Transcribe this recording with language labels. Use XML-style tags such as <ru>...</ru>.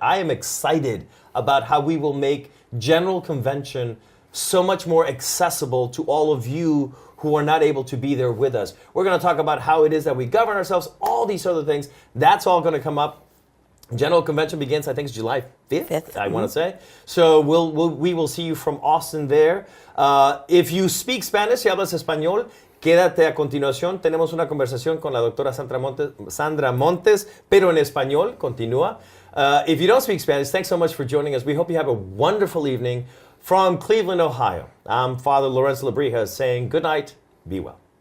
<en>I am excited about how we will make General Convention so much more accessible to all of you who are not able to be there with us. We're going to talk about how it is that we govern ourselves, all these other things. That's all going to come up. General Convention begins, I think it's July 5th, I want to say. So we will see you from Austin there. If you speak Spanish,</en> <es>si hablas español, quédate a continuación. Tenemos una conversación con la doctora Sandra Montes, pero en español, continúa.</es> <en>If you don't speak Spanish, thanks so much for joining us. We hope you have a wonderful evening. From Cleveland, Ohio, I'm Father Lorenzo Lebrija saying good night, be well.</en>